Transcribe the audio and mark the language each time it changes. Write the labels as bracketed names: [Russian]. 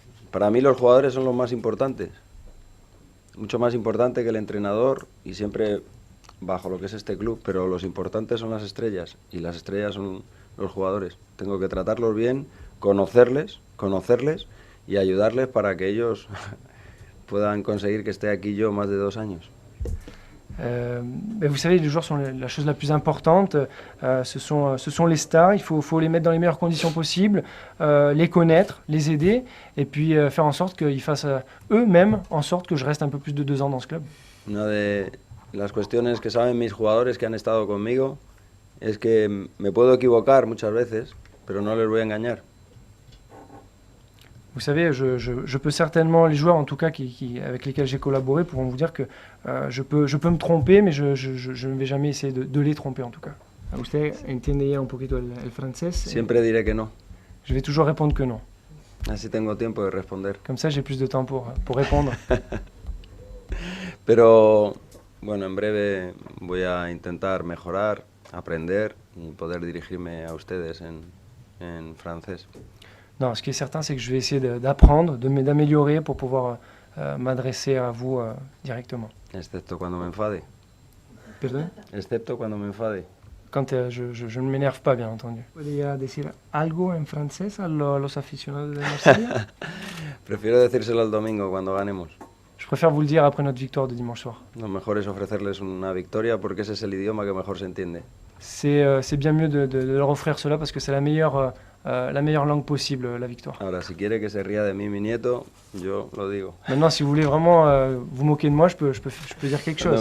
[Spanish] Para mí los jugadores son los más importantes, mucho más importante que el entrenador y siempre bajo lo que es este club, pero los importantes son las estrellas y las estrellas son los jugadores. Tengo que tratarlos bien, conocerles y ayudarles para que ellos puedan conseguir que esté aquí yo más de 2 años. [French] Vous savez, les joueurs sont la chose la plus importante, ce sont les stars, il faut les mettre dans les meilleures conditions possibles, les connaître, les aider, et puis faire en sorte qu'ils fassent eux-mêmes en sorte que je reste un peu plus de 2 ans dans ce club. [Spanish] las cuestiones que saben mis jugadores que han estado conmigo es que me puedo equivocar muchas veces, pero no les voy a engañar. [French] Vous savez, je peux certainement, les joueurs en tout cas avec lesquels j'ai collaboré pourront vous dire que je peux me tromper, mais je ne vais jamais essayer de les tromper en tout cas. [Spanish] Usted entiende ya un poquito el francés. Siempre diré que no. [French] Je vais toujours répondre que non. [Spanish] Así tengo tiempo de responder. [French] Comme ça, j'ai plus de temps pour répondre. [Spanish] Pero bueno, en breve voy a intentar mejorar, aprender y poder dirigirme a ustedes en francés. [French] Non, ce qui est certain, c'est que je vais essayer d'apprendre, d'améliorer pour pouvoir m'adresser à vous directement. [Spanish] Excepto cuando me enfade. Perdón. Excepto cuando me enfade. [French] Quand je ne m'énerve pas, bien entendu. [Spanish] ¿Podría decir algo en francés a los aficionados de Marsella? Prefiero decírselo el domingo cuando ganemos. [French] Je préfère vous le dire après notre victoire de dimanche soir. [Spanish] Lo mejor es ofrecerles una victoria porque ese es el idioma que mejor se entiende. [French] C'est bien mieux de leur offrir cela parce que c'est la meilleure langue possible, la victoire. [Spanish] Ahora, si quiere que se ría de mí mi nieto, yo lo digo. [French] Maintenant, si vous voulez vraiment vous moquer de moi, je peux dire quelque chose.